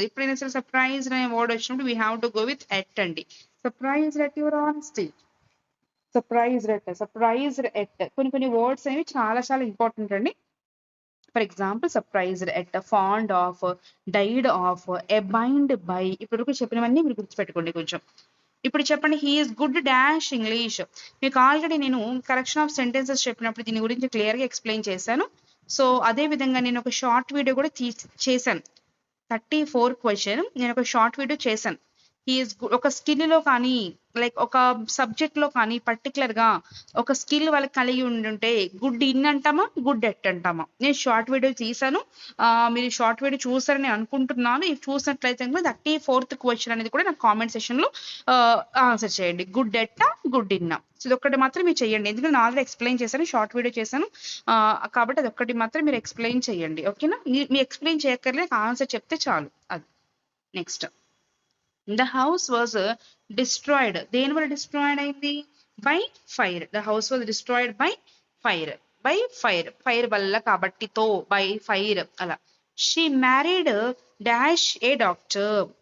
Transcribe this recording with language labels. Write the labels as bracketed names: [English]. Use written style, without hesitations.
[Telugu] ఎప్పుడైనా సరే [English] surprised అనే word వచ్చినప్పుడు we have to go with at అండి. Surprised at your honesty. Surprised at. [Telugu] కొన్ని వర్డ్స్ అనేవి చాలా చాలా ఇంపార్టెంట్ అండి. [English] For example surprised at, fond of, died of, abide by. [Telugu] ఇప్పుడు చెప్పినవన్నీ మీరు గుర్తుపెట్టుకోండి కొంచెం. ఇప్పుడు చెప్పండి, [English] He is good dash English. [Telugu] మీకు ఆల్రెడీ నేను కరెక్షన్ ఆఫ్ సెంటెన్సెస్ చెప్పినప్పుడు దీని గురించి క్లియర్ గా ఎక్స్ప్లెయిన్ చేశాను. సో అదే విధంగా నేను ఒక షార్ట్ వీడియో కూడా చేశాను. 34 క్వశ్చన్ నేను ఒక షార్ట్ వీడియో చేశాను. హీఈస్ ఒక స్కిల్ లో కానీ లైక్ ఒక సబ్జెక్ట్ లో కానీ పర్టికులర్ గా ఒక స్కిల్ వాళ్ళకి కలిగి ఉండుంటే గుడ్ ఇన్ అంటామా, గుడ్ ఎట్ అంటామా? నేను షార్ట్ వీడియో తీసాను. మీరు షార్ట్ వీడియో చూసారని అనుకుంటున్నాను. ఇవి చూసినట్లయితే 34th క్వశ్చన్ అనేది కూడా నాకు కామెంట్ సెక్షన్ లో ఆన్సర్ చేయండి. గుడ్ ఎట్టా, గుడ్ ఇన్నా. సో ఇది ఒక్కటి మాత్రం మీరు చేయండి. ఎందుకంటే నేను ఆల్రెడీ ఎక్స్ప్లెయిన్ చేశాను, షార్ట్ వీడియో చేశాను కాబట్టి అది ఒక్కటి మాత్రం మీరు ఎక్స్ప్లెయిన్ చేయండి. ఓకేనా? మీరు ఎక్స్ప్లెయిన్ చేయక్కర్లే, ఆన్సర్ చెప్తే చాలు. అది next. [English] The house was destroyed. [Telugu] దేని వల్ల డిస్ట్రాయిడ్ అయింది? [English] By fire. The house was destroyed by fire. [Telugu] Fire వల్ల కాబట్టి తో, [English] By fire అలా. She married dash a doctor.